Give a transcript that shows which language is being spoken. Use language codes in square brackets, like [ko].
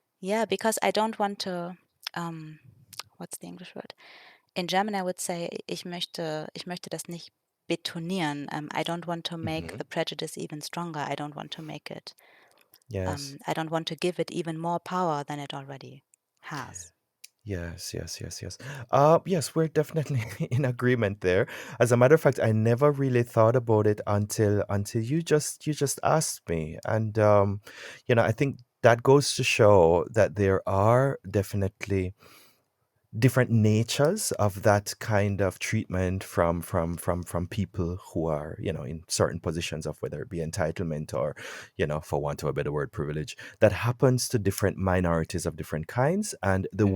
[en] yeah, because I don't want to um what's the English word? In German, I would say, [de] ich möchte das nicht betonieren. [en] I don't want to make Hmm. the prejudice even stronger. I don't want to make it, Yes, I don't want to give it even more power than it already has. yes, yes, yes, yes. Yes, we're definitely in agreement there. As a matter of fact, I never really thought about it until you just asked me, and I think that goes to show that there are definitely different natures of that kind of treatment from people who are in certain positions of whether it be entitlement or for want of a better word, privilege, that happens to different minorities of different kinds, and the